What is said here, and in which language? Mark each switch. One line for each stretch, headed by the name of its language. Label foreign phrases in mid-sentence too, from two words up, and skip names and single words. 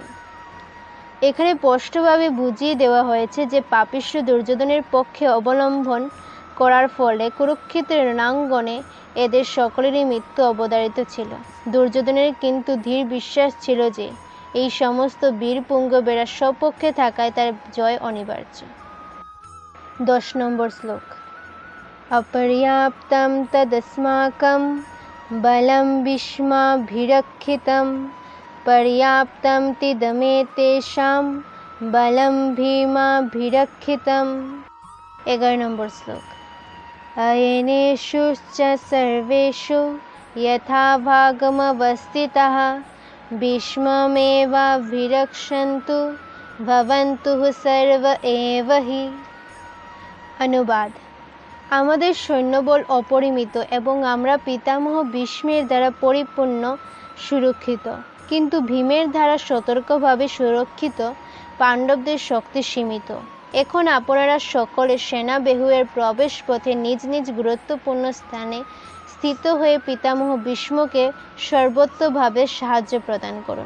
Bangla: এখানে স্পষ্টভাবে বুঝিয়ে দেওয়া হয়েছে যে পাপিষ্ঠ দুর্যোধনের পক্ষে অবলম্বন করার ফলে কুরুক্ষেত্রের রণাঙ্গনে এদের সকলেরই মৃত্যু অবধারিত ছিল। দুর্যোধনের কিন্তু দৃঢ় বিশ্বাস ছিল যে এই সমস্ত বীর পুঙ্গবেরা স্বপক্ষে থাকায় তার জয় অনিবার্য। 10 নম্বর শ্লোক।
Sanskrit: अपर्याप्तं तदस्माकं बलं भीष्माभिरक्षितं पर्याप्तं तिदमेतेषां बलं भीमाभिरक्षितम्।
Bangla: 11 নম্বর শ্লোক।
Sanskrit: अयनेषु च सर्वेषु यथा भागमवस्थितः भीष्ममेवाभिरक्षन्तु भवन्तु सर्व एव हि।
Bangla: অনুবাদ: আমাদের সৈন্যবল অপরিমিত এবং আমরা পিতামহ ভীষ্মের দ্বারা পরিপূর্ণ সুরক্ষিত, কিন্তু ভীমের দ্বারা সতর্কভাবে সুরক্ষিত পাণ্ডবদের শক্তি সীমিত। এখন আপনারা সকলে সেনাব্যূহের প্রবেশ পথে নিজ নিজ গুরুত্বপূর্ণ স্থানে স্থিত হয়ে পিতামহ ভীষ্মকে সর্বতোভাবে সাহায্য প্রদান করুন।